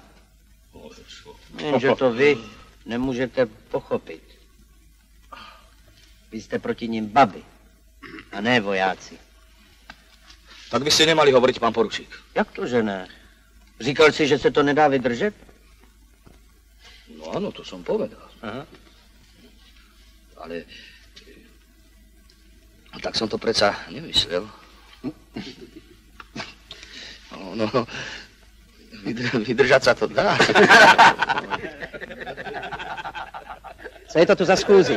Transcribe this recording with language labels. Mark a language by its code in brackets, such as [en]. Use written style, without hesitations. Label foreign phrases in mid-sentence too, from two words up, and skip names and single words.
[cs] Jenže to vy nemůžete pochopit. Vy jste proti nim baby, a ne vojáci. [sk] Tak by si nemali hovoriť, pán poručík. [cs] Jak to, že ne? Říkal jsi, že se to nedá vydržet? [sk] No áno, to som povedal. Aha. Ale tak som to predsa nemyslel. No, vydržať sa to dá. [cs] Co je to tu za schůzi?